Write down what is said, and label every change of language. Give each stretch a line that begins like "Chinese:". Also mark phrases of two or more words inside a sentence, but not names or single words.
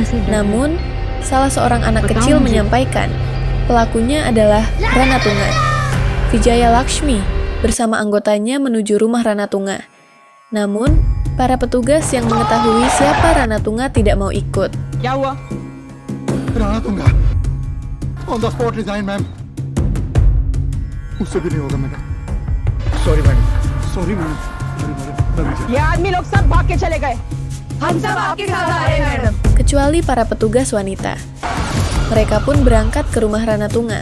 Indonesian: Namun, salah seorang anak kecil menyampaikan, pelakunya adalah Ranatunga. Vijaya Lakshmi bersama anggotanya menuju rumah Ranatunga. Namun, para petugas yang mengetahui siapa Ranatunga tidak mau ikut.
English: Ranatunga, on the spot resign, ma'am.
Hindi: उससे भी नहीं होगा मैडम।
English: sorry madam, sorry madam,
Hindi: ये आदमी लोग सब भाग के चले गए। हम सब आपके साथ आ रहे हैं मैडम।
Indonesian: Kecuali para petugas wanita. Mereka pun berangkat ke rumah Ranatunga.